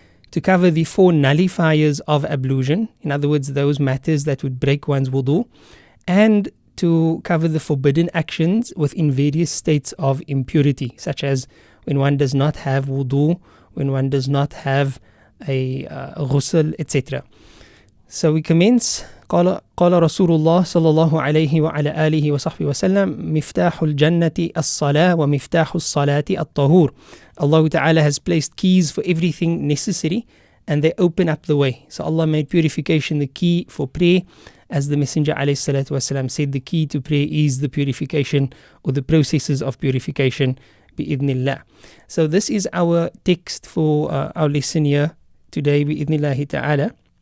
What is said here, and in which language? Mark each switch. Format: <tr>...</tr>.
<en>To cover the 4 nullifiers of ablution, in other words, those matters that would break one's wudu. And to cover the forbidden actions within various states of impurity, such as when one does not have wudu, when one does not have a ghusl, etc. So we commence.</en> <ar>قال رسول الله صلى الله عليه وعلى آله وصحبه وسلم مفتاح الجنة الصلاة ومفتاح الصلاة الطهور.</ar> <en>Allah Ta'ala has placed keys for everything necessary, and they open up the way. So Allah made purification the key for prayer. As the Messenger ﷺ said, the key to prayer is the purification or the processes of purification, bi-idhnillah. So this is our text for our lesson here today, bi-idhnillahi ta'ala.</en>